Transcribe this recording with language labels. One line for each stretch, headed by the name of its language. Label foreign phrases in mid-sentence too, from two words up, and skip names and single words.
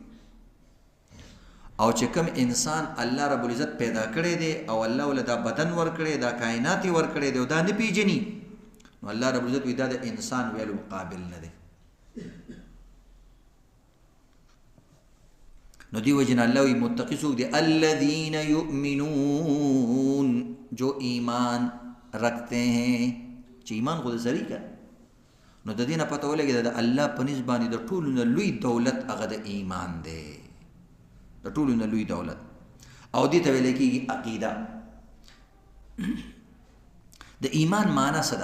Pashto: او چې کوم انسان
Arabic: الله رب العزت
Pashto: پیدا کړی دی او الله ول دا بدن ورکړی، دا کائنات ورکړی دی او دا نه پیژني، نو
Arabic: الله رب العزت
Pashto: وی دا د انسان ویلو قابل نه دی. نو دی وجه نه الله وی متقی څوک دی؟
Arabic: الذین یؤمنون،
Urdu: جو ایمان رکھتے ہیں.
Pashto: چې ایمان خو د سړي کا نو د دې نه پته ولګي د الله په نسبت باندې د ټولو نه لوی دولت هغه د ایمان دی، د ټولو نه لوی دولت. او دې ته ویل کېږي عقیده. د ایمان معنی څه ده؟